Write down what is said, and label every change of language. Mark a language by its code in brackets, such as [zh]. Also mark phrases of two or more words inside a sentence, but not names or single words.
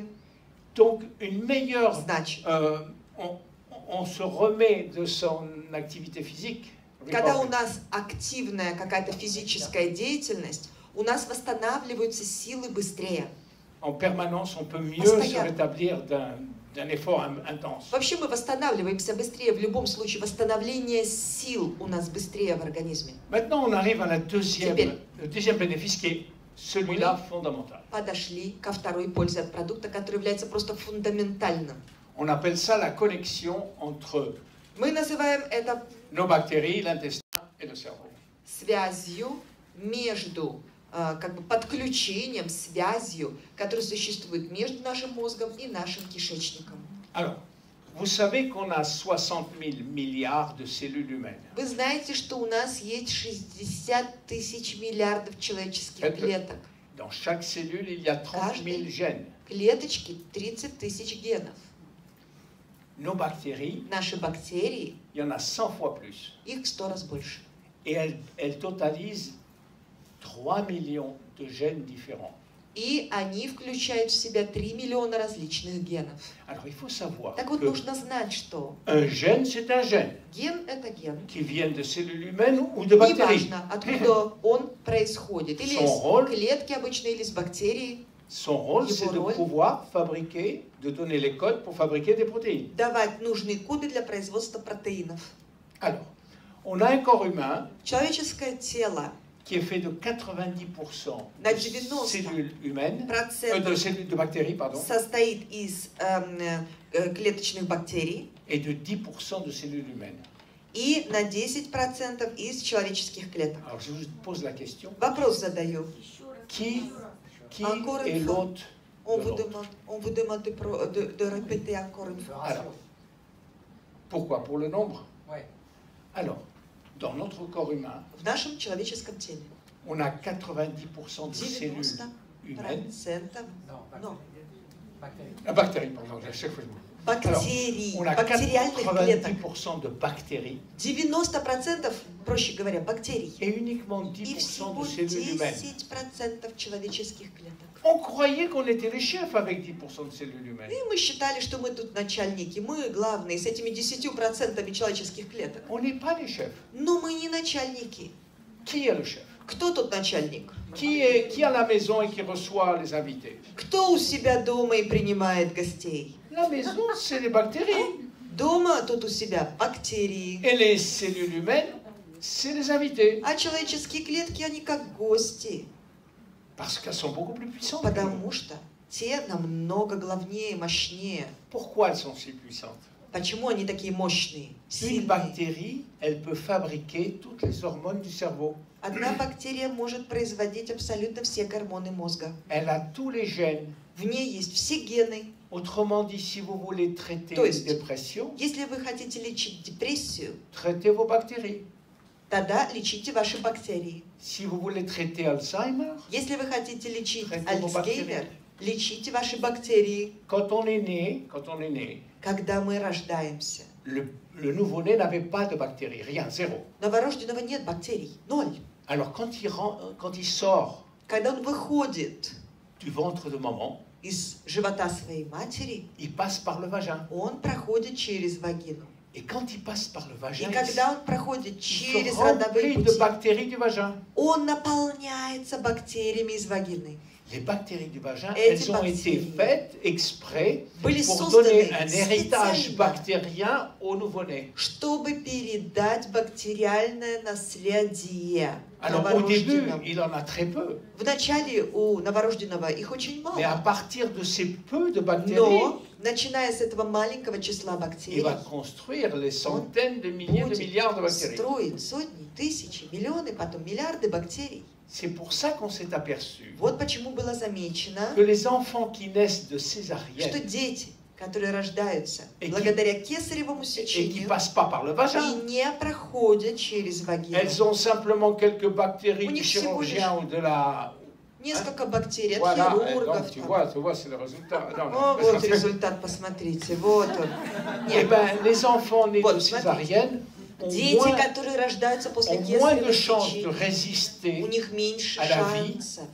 [fr] Donc, une meilleure... [ru] Значит, [fr] on se remet de son activité physique. [ru] когда у нас активная какая-то физическая деятельность, у нас восстанавливаются силы быстрее. [fr] En permanence, on peut mieux [ru] Постоянно. [fr] se rétablir d'un effort intense. [ru] Вообще мы восстанавливаемся быстрее. В любом случае восстановление сил у нас быстрее в организме. [fr] Maintenant, on arrive à la [ru] Теперь. [fr] le deuxième bénéfice qui est celui-là fondamental. [ru] Подошли ко второй пользе от продукта, который является просто фундаментальным. [fr] On appelle ça la connexion entre [ru] Мы называем это [fr] nos bactéries, l'intestin et le cerveau. [ru] связью между, как бы подключением, связью, которая существует между нашим мозгом и нашим кишечником. [fr] Alors, vous savez qu'on a 60 000 milliards de cellules humaines. [ru] Вы знаете, что у нас есть 60 тысяч миллиардов человеческих клеток. [fr] Dans chaque cellule, il y a 30 000 gènes. [ru] Клеточки 30 тысяч генов. [fr] Nos bactéries, [ru] Наши бактерии, [fr] il y en a 100 fois plus. [ru] их в 100 раз больше. [fr] Et elles totalisent 3 millions de gènes différents. [ru] И они включают в себя 3 миллиона различных генов. [fr] Alors, il faut savoir [ru] Так вот, [fr] que [ru] нужно знать, что [fr] un gène, c'est un gène [ru] ген – это ген. [fr] qui vient de cellules humaines ou de bactéries. [ru] Неважно, откуда он происходит. Или [fr] Son [ru] из [fr] rôle. [ru] клетки обычно, или из бактерий. [fr] Son rôle, [ru] Его [fr] c'est de [ru] роль. [fr] pouvoir fabriquer, de donner les codes pour fabriquer des protéines. [ru] Давать нужные коды для производства протеинов. [fr] Alors, on a un corps humain [ru] Человеческое тело [fr] qui est fait de 90% [ru] На [fr] de 90% cellules humaines, [ru] процентов [fr] de cellules de bactéries, pardon, [ru] состоит из клеточных бактерий [fr] et de 10% de cellules humaines. [ru] и на 10% из человеческих клеток. [fr] Alors, je vous pose la question, [ru] Вопрос задаю. [fr] qui Encore une est fois. l'hôte On de vous l'autre? demande de répéter encore une fois. Alors, pourquoi? Pour le nombre? Ouais. Alors, dans notre corps humain, [ru] В нашем человеческом теле [fr] on a 90% de cellules 90% humaines. Non, [ru] но [fr] Ah, bactéries, pardon, à chaque fois je me... [ru] бактерий, [fr] On a [ru] бактериальных клеток. [fr] 90% de bactéries [ru] 90%, проще говоря, бактерий. [fr] et uniquement [ru] И 10% всего [fr] de cellules humaines. [ru] 10% человеческих клеток. [fr] On croyait qu'on était les chefs avec 10% de cellules humaines. [ru] И мы считали, что мы тут начальники, мы главные с этими 10% человеческих клеток. [fr] On n'est pas les chefs. [ru] Но мы не начальники. [fr] Qui est le chef? [ru] Кто тут начальник? [fr] Qui est à la maison et qui reçoit les invités? [ru] Кто у себя дома и принимает гостей? [fr] La maison, c'est les bactéries. [ru] Дома тут у себя бактерии. [fr] Et les cellules humaines, c'est les invités. [ru] А человеческие клетки, они как гости. [fr] Parce qu'elles sont beaucoup plus puissantes. que nous. [ru] Потому что те намного главнее, мощнее. [fr] Pourquoi elles sont si puissantes? [ru] Почему они такие мощные, [fr] Une [ru] сильные? [fr] bactérie, elle peut fabriquer toutes les hormones du cerveau. [ru] Одна бактерия может производить абсолютно все гормоны мозга. [fr] Elle a tous les gènes. [ru] В ней есть все гены. [fr] Autrement dit, si vous voulez traiter [ru] То [fr] une [ru] есть, [fr] dépression, [ru] если вы хотите лечить депрессию, [fr] traitez vos bactéries. [ru] тогда лечите ваши бактерии. [fr] Si vous voulez traiter Alzheimer, [ru] Если вы хотите лечить [fr] traitez vos [ru] Альцгеймер, [fr] bactéries. [ru] лечите ваши бактерии. [fr] Quand on est né, [ru] Когда мы рождаемся, [fr] le nouveau-né n'avait pas de bactéries, rien, zéro. [ru] новорожденного нет бактерий, ноль. [fr] Alors quand il sort [ru] Когда он выходит [fr] du ventre de maman, [ru] из живота своей матери, [fr] il passe par le vagin. [ru] он проходит через вагину. [fr] Et quand il passe par le [ru] И [fr] vagin, [ru] когда он проходит [fr] il [ru] через [fr] se [ru] родовые [fr] remplit de [ru] пути, [fr] bactéries du vagin. [ru] он наполняется бактериями из вагины. [fr] Les bactéries du vagin, Et elles ont été bactéries. faites exprès [ru] Были [fr] pour donner [ru] созданы [fr] un héritage [ru] специально, [fr] bactérien au nouveau-né. [ru] чтобы передать бактериальное наследие [fr] Alors au début, [ru] новорожденному. [fr] il en a très peu. [ru] Вначале у новорожденного их очень [fr] Mais à [ru] мало. [fr] partir de ces peu de bactéries, [ru] Но, начиная с этого маленького числа [fr] il [ru] бактерий, [fr] va construire les centaines de milliers de milliards de [ru] будет [fr] bactéries. [ru] строить сотни, тысячи, миллионы, потом миллиарды бактерий. [fr] C'est pour ça qu'on s'est aperçu [ru] Вот почему было замечено, [fr] que les enfants qui naissent de [ru] что [fr] césarienne, [ru] дети, которые рождаются [fr] Et [ru] благодаря кесаревому [fr] et qui [ru] сечению [fr] ne passent pas par le vagin. [ru] и не проходят через вагину. [fr] Elles ont simplement quelques bactéries [ru] У [fr] du [ru] них всего лишь [fr] chirurgien ou de la... [ru] Несколько бактерий от [fr] Voilà, et [ru] хирургов. [fr] donc tu vois, c'est le résultat. Non, [ru] О, [fr] non. [ru] вот результат, посмотрите, вот он. [fr] Eh [ru] Нет, [fr] ben, les enfants nés [ru] Вот, [fr] de césarienne ont [ru] дети, которые рождаются после [fr] moins de [ru] кесаревого [fr] chances de [ru] сечения, [fr] résister [ru] у них меньше [fr] à la vie [ru] шансов